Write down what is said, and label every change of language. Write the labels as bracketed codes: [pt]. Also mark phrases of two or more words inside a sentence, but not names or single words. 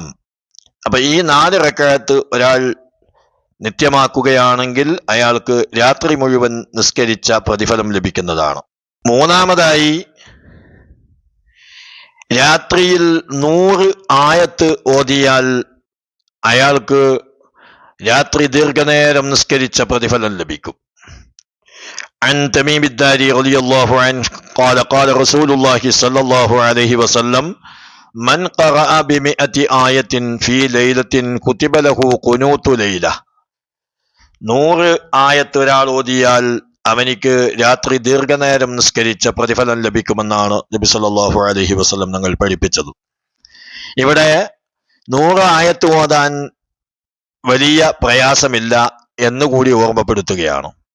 [ml] അപ്പൊ ഈ 4 റക്അത്ത് ഒരാൾ നിത്യമാക്കുകയാണെങ്കിൽ അയാൾക്ക് രാത്രി മുഴുവൻ നിസ്കരിച്ച പ്രതിഫലം ലഭിക്കുന്നതാണ്. മൂന്നാമതായി രാത്രിയിൽ 100 ആയത്ത് ഓതിയാൽ അയാൾക്ക് രാത്രി ദീർഘനേരം നിസ്കരിച്ച പ്രതിഫലം ലഭിക്കും. [ar] عن تميم الداري رضي الله عنه قال قال رسول الله صلى الله عليه وسلم من قرأ ب100 آية في ليلة كتب له قنوت ليلة. [ml] 100 ആയത്ത് ഒരാൾ ഓതിയാൽ അവനിക്ക് രാത്രി ദീർഘനേരം നിസ്കരിച്ച പ്രതിഫലം ലഭിക്കുമെന്നാണ് നബി [ar] صلى الله عليه وسلم [ml] ഞങ്ങൾ പഠിപ്പിച്ചത്. ഇവിടെ 100 ആയത്ത് ഓതാൻ വലിയ പ്രയാസമില്ല എന്നുകൂടി ഓർമ്മപ്പെടുത്തുകയാണ്.